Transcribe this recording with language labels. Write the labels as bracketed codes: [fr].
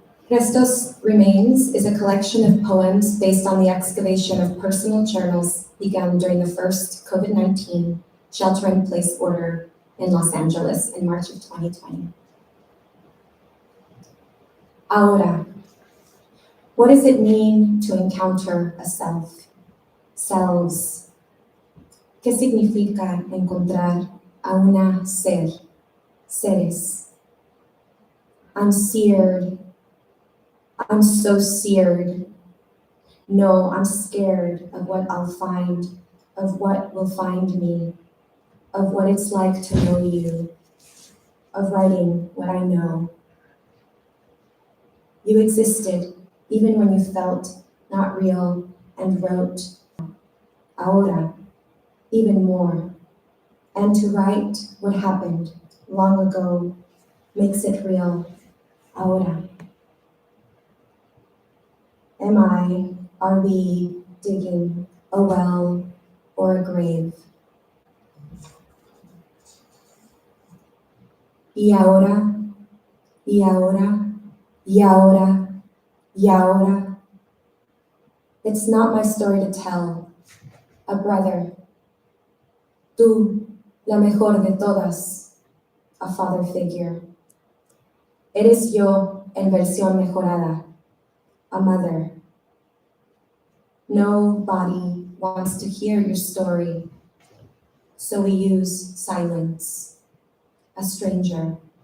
[en] Restos Remains is a collection of poems based on the excavation of personal journals begun during the first COVID-19 shelter-in-place order in Los Angeles in March of 2020. Ahora. What does it mean to encounter a self? Selves. [es] ¿Qué significa encontrar a una ser? [en] Seres. I'm seared. I'm so seared. No, I'm scared of what I'll find, of what will find me, of what it's like to know you, of writing what I know. You existed even when you felt not real and wrote. Ahora, even more. And to write what happened long ago makes it real. Ahora. Are we digging a well or a grave? [es] Y ahora, y ahora, y ahora, y ahora. [en] It's not my story to tell. A brother. [es] Tú, la mejor de todas. [en] A father figure. [es] Eres yo en versión mejorada. [en] A mother. Nobody wants to hear your story, so we use silence. A stranger.